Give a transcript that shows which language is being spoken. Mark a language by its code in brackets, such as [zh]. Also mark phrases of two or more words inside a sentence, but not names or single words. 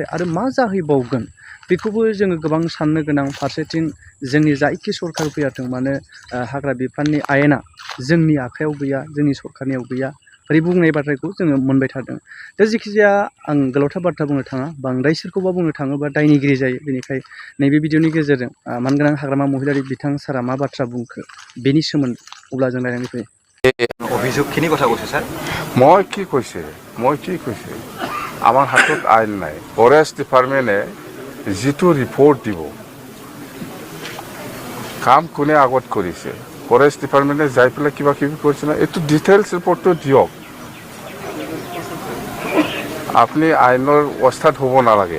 [brx] आरो मा जाहैबावगोन बेखौबो जोङो गोबां साननो गोनां फारसेथिं जोंनि जायखि सरकार फैयाथों मानो हाग्रा बिफाननि आयेना जोंनि आखायाव गैया जोंनि सरकारनियाव गैया ओरै बुंनाय बाथ्राखौ जोङो मोनबाय थादों दा जेखिजाया आं गोलावथार बाथ्रा बुंनो थाङा बांद्राय सोरखौबा बुंनो थाङोबा दायनिगिरि जायो बेनिखाय नैबे भिडिअनि गेजेरजों मानगोनां हाग्रामा महिलारि बिथां सारा मा बाथ्रा बुंखो बेनि सोमोन्दै अब्ला जों रायज्लायनो फैयो [as] অভিযোগখিনি কথা কৈছে স্যার মই কি কৈছে আমাৰ হাতত আইন নাই [en] forest departmente [as] যিটো ৰিপৰ্ট দিব কাম কোনে আগত কৰিছে [en] forest departmente [as] যাই পেলাই কিবা কিবি কৰিছে না এইটো [en] details reportto [as] দিয়ক আপুনি আইনৰ অৱস্থাত হ'ব নালাগে